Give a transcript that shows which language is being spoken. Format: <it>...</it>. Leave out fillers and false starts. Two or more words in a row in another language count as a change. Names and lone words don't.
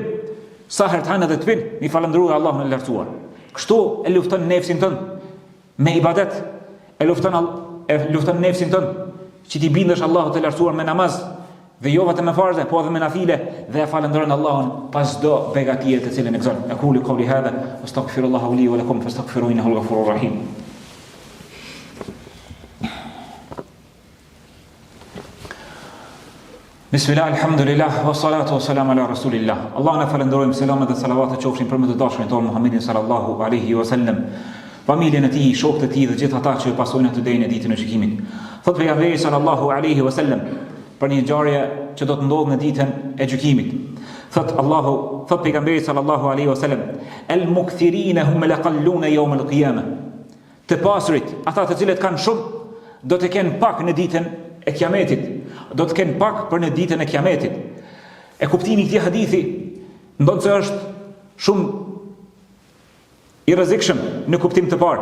<sq>Sa herë të hanë dhe të pinë, mi falendrua Allahun e lartësuar. Kështu e lufton nefsin tënd me ibadet, e lufton nefsin tënd që ti bindesh Allahut të lartësuar me namaz dhe jo vetëm me farze, po edhe me nafile dhe e falendron Allahun pas çdo begatie të cilën e gëzon.</sq> <ar>أقول قولي هذا وأستغفر الله لي ولكم فاستغفروه إنه الغفور الرحيم. بسم الله، الحمد لله، والصلاة والسلام على رسول الله.</ar> <sq>Allah në falenderojmë, selamet dhe salavat e qofshin për me të dashurin tonë Muhammedin</sq> <ar>صلى الله عليه وسلم,</ar> <sq>familjen e tij, shokët e tij dhe gjithë ata që pasojnë atë deri në ditën e gjykimit. Thot pejgamberi</sq> <ar>صلى الله عليه وسلم</ar> <sq>për një ngjarje që do të ndodhë në ditën e gjykimit. Thot pejgamberi</sq> <ar>صلى الله عليه وسلم: "المكثرين هم الأقلون يوم القيامة."</ar> <sq>Të pasurit, ata të cilët kanë shumë, do të kenë pak në ditën e Kiametit. Do të kenë pak për në ditën e Kiametit. E kuptimi i këtij hadithi ndonë se është shumë i rrezikshëm në kuptim të parë.</sq>